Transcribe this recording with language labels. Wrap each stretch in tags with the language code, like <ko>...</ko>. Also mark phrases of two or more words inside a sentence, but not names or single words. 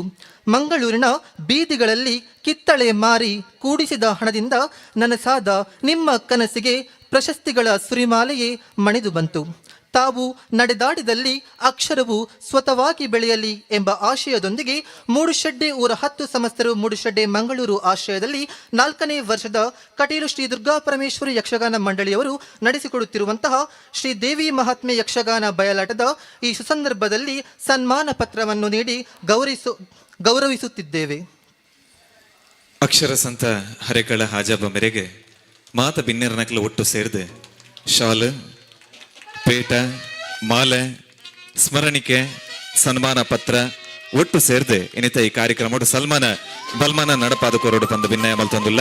<kn>ಮಂಗಳೂರಿನ ಬೀದಿಗಳಲ್ಲಿ ಕಿತ್ತಳೆ ಮಾರಿ ಕೂಡಿಸಿದ ಹಣದಿಂದ ನನಸಾದ ನಿಮ್ಮ ಕನಸಿಗೆ ಪ್ರಶಸ್ತಿಗಳ ಸುರಿಮಾಲೆಯೇ ಮಣಿದು ಬಂತು. ತಾವು ನಡೆದಾಡಿದಲ್ಲಿ ಅಕ್ಷರವು ಸ್ವತವಾಗಿ ಬೆಳೆಯಲಿ ಎಂಬ ಆಶಯದೊಂದಿಗೆ ಮೂಡುಶೆಡ್ಡೆ ಊರ 10 ಸಮಸ್ತರು ಮೂಡುಶೆಡ್ಡೆ ಮಂಗಳೂರು ಆಶ್ರಯದಲ್ಲಿ 4ನೇ ವರ್ಷದ ಕಟೀಲು ಶ್ರೀ ದುರ್ಗಾ ಪರಮೇಶ್ವರಿ ಯಕ್ಷಗಾನ ಮಂಡಳಿಯವರು ನಡೆಸಿಕೊಡುತ್ತಿರುವಂತಹ ಶ್ರೀ ದೇವಿ ಮಹಾತ್ಮೆ ಯಕ್ಷಗಾನ ಬಯಲಾಟದ ಈ ಸುಸಂದರ್ಭದಲ್ಲಿ ಸನ್ಮಾನ ಪತ್ರವನ್ನು ನೀಡಿ ಗೌರವಿಸುತ್ತಿದ್ದೇವೆ.</kn> <tcy>ಅಕ್ಷರ ಸಂತ ಹರೇಕಳ ಹಾಜಬ್ಬ ಮೇರೆಗೆ ಮಾತ ಬಿನ್ನೆರನಕ್ಲ ಒಟ್ಟು ಸೇರಿದೆ ಶಾಲು, ಪೇಟ, ಮಾಲೆ, ಸ್ಮರಣಿಕೆ, ಸನ್ಮಾನ ಪತ್ರ ಒಟ್ಟು ಸೇರಿದೆ ಇನ್ನಿತ ಈ ಕಾರ್ಯಕ್ರಮ ಸಲ್ಮಾನ ಬಲ್ಮಾನ ನಡಪಾದ ಕೊರೋಡು ಪಂದು ಭಿನ್ನಯ ಮಲ್ತೊಂದುಲ್ಲ.</tcy>